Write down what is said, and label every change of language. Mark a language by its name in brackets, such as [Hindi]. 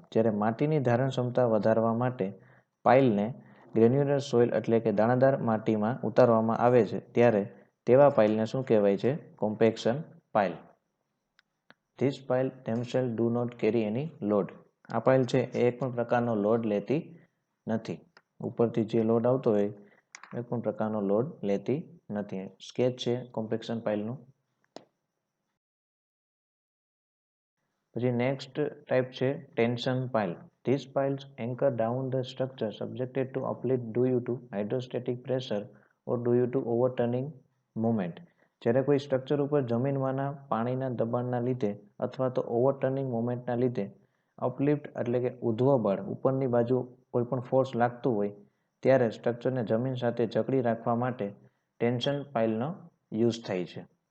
[Gujarati] જ્યારે માટીની ધારણ ક્ષમતા વધારવા માટે પાઇલને ગ્રેન્યુલર સોઇલ એટલે કે દાણાદાર માટીમાં ઉતારવામાં આવે છે ત્યારે તેવા પાઇલને શું કહેવાય છે? Compaction pile. [English] These piles themselves do not carry any load. [Gujarati] આ પાઇલ છે એ એક પણ પ્રકારનો લોડ લેતી નથી. ઉપરથી જે લોડ આવતો હોય એક પણ પ્રકારનો લોડ લેતી નથી. સ્કેચ છે કોમ્પેક્શન પાઇલનું. પછી નેક્સ્ટ ટાઈપ છે tension pile. [English] These piles anchor down the structure subjected to uplift due to hydrostatic pressure or due to overturning movement. [Gujarati] જ્યારે કોઈ સ્ટ્રક્ચર ઉપર જમીનમાંના પાણીના દબાણના લીધે અથવા તો ઓવરટર્નિંગ મોમેન્ટના લીધે અપલિફ્ટ એટલે કે ઉધ્વ બળ, ઉપરની બાજુ કોઈ પણ ફોર્સ લાગતું હોય ત્યારે સ્ટ્રક્ચરને જમીન સાથે જકડી રાખવા માટે ટેન્શન પાઇલનો યુઝ થાય છે.